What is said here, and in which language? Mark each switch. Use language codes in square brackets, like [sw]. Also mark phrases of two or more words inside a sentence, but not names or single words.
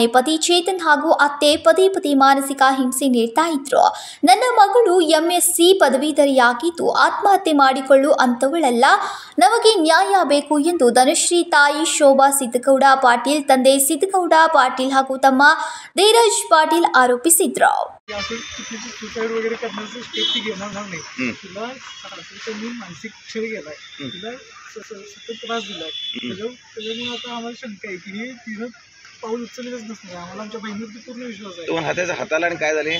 [kn] ಪತಿ ಚೇತನ್ ಹಾಗೂ ಅತ್ತೆ ಪದೇ ಪದೇ ಮಾನಸಿಕ ಹಿಂಸೆ ನೀಡ್ತಾ ಇದ್ರು. ನನ್ನ ಮಗಳು MSc ಪದವೀಧರೆಯಾಗಿದ್ದು ಆತ್ಮಹತ್ಯೆ ಮಾಡಿಕೊಳ್ಳು ಅಂತವಳಲ್ಲ, ನಮಗೆ ನ್ಯಾಯ ಬೇಕು ಎಂದು ಧನಶ್ರೀ ತಾಯಿ ಶೋಭಾ ಸಿದ್ದಗೌಡ ಪಾಟೀಲ್, ತಂದೆ ಸಿದ್ದಗೌಡ ಪಾಟೀಲ್ ಹಾಗೂ ತಮ್ಮ ಧೀರಜ್ ಪಾಟೀಲ್ ಆರೋಪಿಸಿದ್ರು. [mr] त्रास दिलाय त्याच्यामुळे आता आम्हाला शंका आहे की हे तिनं पाऊल उचललेलंच नसणार. आम्हाला आमच्या बहिणीवरती पूर्ण विश्वास आहे. दोन हाताच्या हाताला आणि काय झाले